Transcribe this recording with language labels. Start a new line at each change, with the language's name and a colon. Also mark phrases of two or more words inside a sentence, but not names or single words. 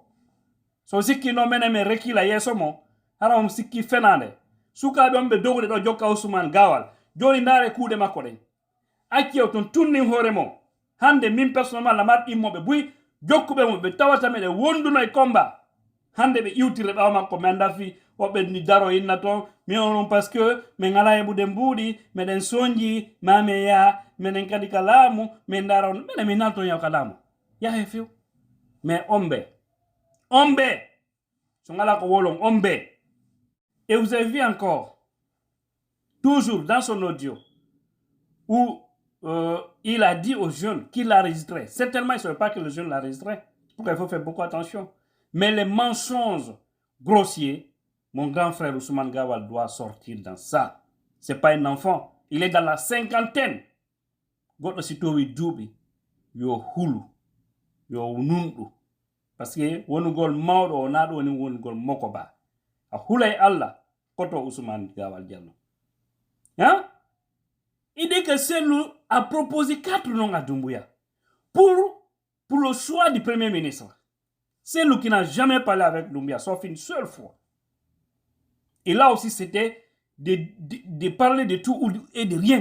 Fula: so sikkino menen men rekkila yeeso mo hara on sikki fenade sukaɓe on ɓe dogde ɗo jokka Ousmane Gawal joni ndaare kuuɗe makko ɗen acci o ton tunnin hoore mo hande min personnellement lamar ɗimmoɓe buy jokkuɓe mo ɓe tawata meɗen wonduno e combat hande ɓe iwtire ɓawa makko min dafi woɓɓe ni daro inna toon mi onon
French: parce que
Fula: min ala heɓude mbuuɗi meɗen soñji mame ya minen kadi ka laamu min dara on minen min nalton yaw ka laamu yahe few mais ombe so ngala ko wolon ombe.
French: Et vous avez vu encore toujours dans son audio où il a dit aux jeunes qu'il l'a enregistré. Certainement il ne savait pas que le jeune l'a enregistré. Pourquoi il faut faire beaucoup attention. Mais les mensonges grossiers, mon grand frère Ousmane Gawal doit sortir dans ça. Ce n'est pas un enfant. Il est dans la cinquantaine.
Fula: Goto sitowi duuɓi yo hulu yo nunɗu
French: parce que
Fula: wonugol mawɗo o naɗo woni wonugol moko ba a hulay Allah koto Ousmane Gawal Diallo. Hein?
French: Il dit que Cellou a proposé 4 noms à Doumbouya pour le choix du premier ministre. Cellou qui n'a jamais parlé avec Doumbouya sauf une seule fois. Et là aussi c'était de parler de tout et de rien.